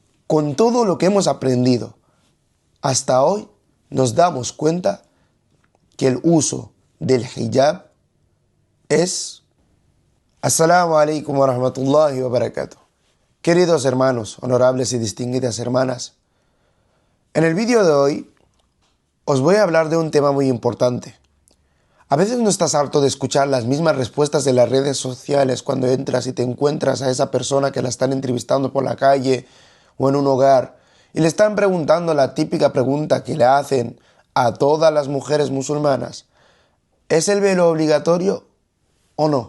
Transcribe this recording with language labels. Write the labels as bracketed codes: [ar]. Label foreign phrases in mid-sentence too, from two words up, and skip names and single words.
[es] con todo lo que hemos aprendido hasta hoy, nos damos cuenta que el uso del hijab es... [ar] السلام عليكم ورحمة الله وبركاته. [es] Queridos hermanos, honorables y distinguidas hermanas, en el vídeo de hoy os voy a hablar de un tema muy importante. A veces no estás harto de escuchar las mismas respuestas de las redes sociales cuando entras y te encuentras a esa persona que la están entrevistando por la calle o en un hogar y le están preguntando la típica pregunta que le hacen a todas las mujeres musulmanas: ¿es el velo obligatorio o no?